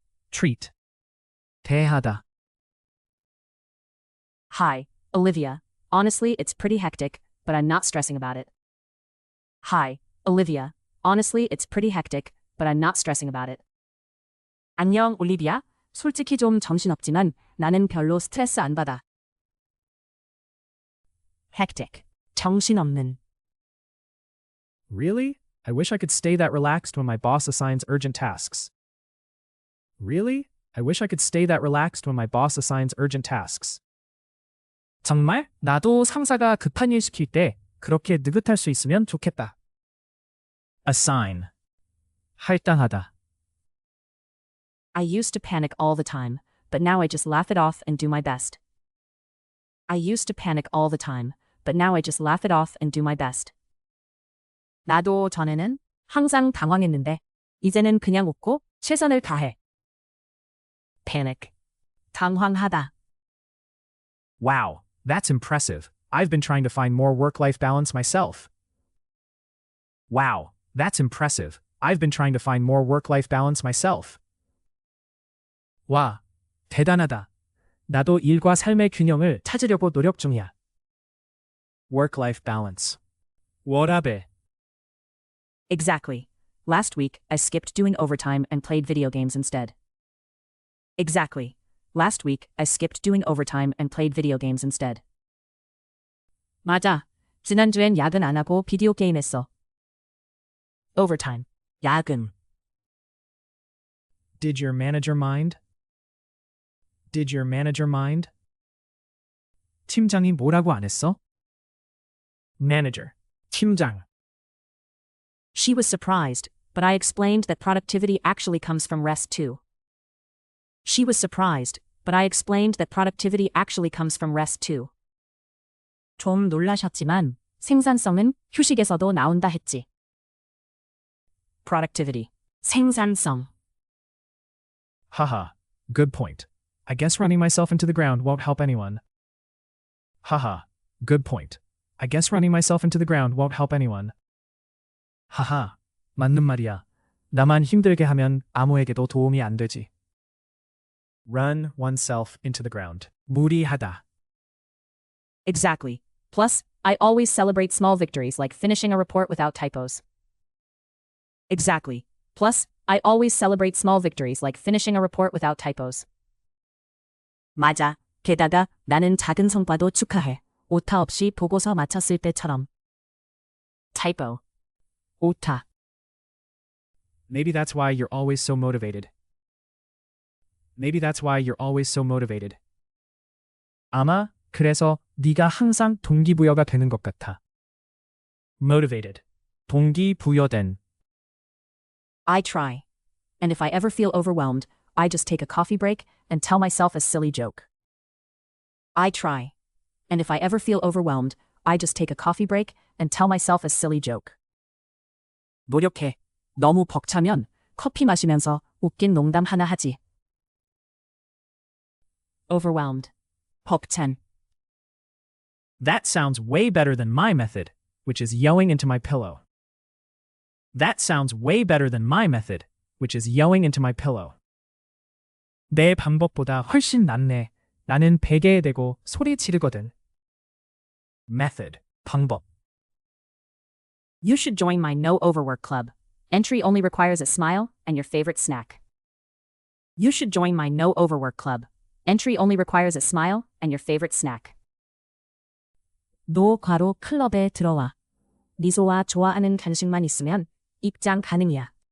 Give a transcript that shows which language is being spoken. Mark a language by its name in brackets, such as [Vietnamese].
[English] Treat. [Korean] 대하다. [English] Hi, Olivia. Honestly, it's pretty hectic, but I'm not stressing about it. Hi, Olivia. Honestly, it's pretty hectic, but I'm not stressing about it. [Korean] 안녕, 올리비아. 솔직히 좀 정신없지만 나는 별로 스트레스 안 받아. [English] Hectic. [Korean] 정신없는. [English] Really? I wish I could stay that relaxed when my boss assigns urgent tasks. Really? I wish I could stay that relaxed when my boss assigns urgent tasks. [Korean] 정말? 나도 상사가 급한 일 시킬 때 그렇게 느긋할 수 있으면 좋겠다. [English] Assign. [Korean] 할당하다. [English] I used to panic all the time, but now I just laugh it off and do my best. I used to panic all the time, but now I just laugh it off and do my best. [Korean] 나도 전에는 항상 당황했는데 이제는 그냥 웃고 최선을 다해. [English] Panic. [Korean] 당황하다. [English] Wow, that's impressive. I've been trying to find more work-life balance myself. Wow, that's impressive. I've been trying to find more work-life balance myself. [Korean] 와, 대단하다. 나도 일과 삶의 균형을 찾으려고 노력 중이야. [English] Work-life balance. [Korean] 워라밸. [English] Exactly. Last week, I skipped doing overtime and played video games instead. Exactly. Last week, I skipped doing overtime and played video games instead. [Korean] 맞아. 지난주엔 야근 안 하고 비디오 게임 했어. [English] Overtime. [Korean] 야근. [English] Did your manager mind? Did your manager mind? [Korean] 팀장이 뭐라고 안 했어? Manager. 팀장. [English] She was surprised, but I explained that productivity actually comes from rest too. She was surprised, but I explained that productivity actually comes from rest too. [Korean] 좀 놀라셨지만 생산성은 휴식에서도 나온다 했지. [English] Productivity. [Korean] 생산성. [English] Haha, good point. I guess running myself into the ground won't help anyone. Haha, good point. I guess running myself into the ground won't help anyone. [Korean] 하하, 맞는 말이야. 나만 힘들게 하면 아무에게도 도움이 안 되지. [English] Run oneself into the ground. [Korean] 무리하다. [English] Exactly. Plus, I always celebrate small victories like finishing a report without typos. Exactly. Plus, I always celebrate small victories like finishing a report without typos. [Korean] 맞아. 게다가 나는 작은 성과도 축하해. 오타 없이 보고서 마쳤을 때처럼. [English] Typo. [Korean] 오타. [English] Maybe that's why you're always so motivated. Maybe that's why you're always so motivated. [Korean] 아마 그래서 네가 항상 동기부여가 되는 것 같아. [English] motivated, [Korean] 동기부여된. [English] I try. And if I ever feel overwhelmed, I just take a coffee break and tell myself a silly joke. I try. And if I ever feel overwhelmed, I just take a coffee break and tell myself a silly joke. [Korean] 노력해. 너무 벅차면 커피 마시면서 웃긴 농담 하나 하지. [English] Overwhelmed. [Korean] 벅찬. [English] That sounds way better than my method, which is yelling into my pillow. That sounds way better than my method, which is yelling into my pillow. [Korean] 내 방법보다 훨씬 낫네. 나는 베개에 대고 소리 지르거든. [English] Method, [Korean] 방법. [English] You should join my no overwork club. Entry only requires a smile and your favorite snack. You should join my no overwork club. Entry only requires a smile and your favorite snack. [Korean] 노 괄호 클럽에 들어와. 미소와 좋아하는 간식만 있으면 입장 가능이야.